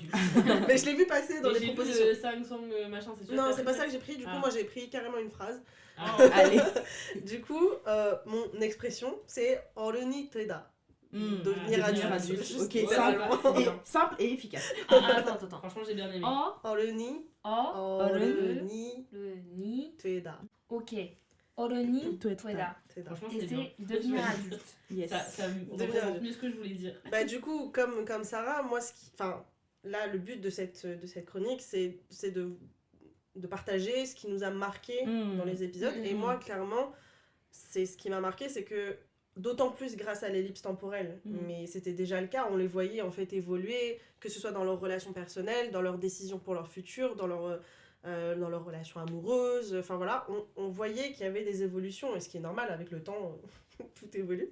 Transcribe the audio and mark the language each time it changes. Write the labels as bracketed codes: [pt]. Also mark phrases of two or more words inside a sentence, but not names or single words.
[fr] Mais je l'ai vu passer dans Mais les j'ai propositions. vu le Sang Song machin, c'est sûr. Non, que c'est t'as pas ça fait que j'ai pris, du coup, Ah. moi j'ai pris carrément une phrase. Ah, Allez. Du coup, mon expression, c'est Oruni Teda. Devenir devenir adulte. adulte. Juste Ok, littéralement. simple et, simple et efficace. attends. Franchement, j'ai bien aimé. Oruni Oruni Teda. ok. Oruni Teda. Teda. Teda. Franchement, Et c'est bien. c'est devenir adulte. Yes. Ça me Devenir représente adulte. mieux ce que je voulais dire. Bah du coup, comme Sarah, moi, enfin, là, le but de cette chronique, c'est de partager ce qui nous a marqué dans les épisodes. Et moi, clairement, c'est ce qui m'a marqué, c'est que d'autant plus grâce à l'ellipse temporelle, mais c'était déjà le cas, on les voyait en fait évoluer, que ce soit dans leurs relations personnelles, dans leurs décisions pour leur futur, dans leurs relations amoureuses, enfin voilà, on voyait qu'il y avait des évolutions, et ce qui est normal, avec le temps, tout évolue.